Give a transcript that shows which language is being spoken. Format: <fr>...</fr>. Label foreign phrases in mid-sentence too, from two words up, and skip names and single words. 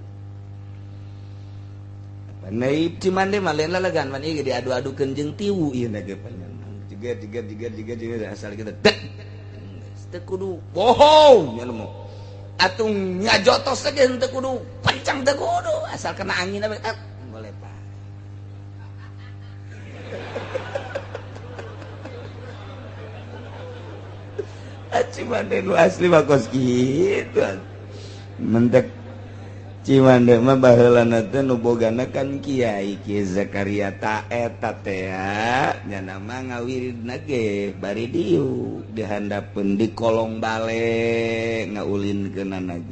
<su>Naib cimande mah lain lalagan man ieu diadu-adukeun jeung tiwu ieu na ge panjang. Jiga asal kita teu kudu bohong nya mah. atung ngajotos saja teu kudu kencang teu kudu asal kena angin boleh Pak. Cimande nu asli mah kos kitu. Mentek Cimande mah baheulana teh nu bogana kan Kiai Zakaria ta eta teh nya nama ngawiridna ge bari diu dihandapeun di kolong bale ngaulinkeunana ge.</su>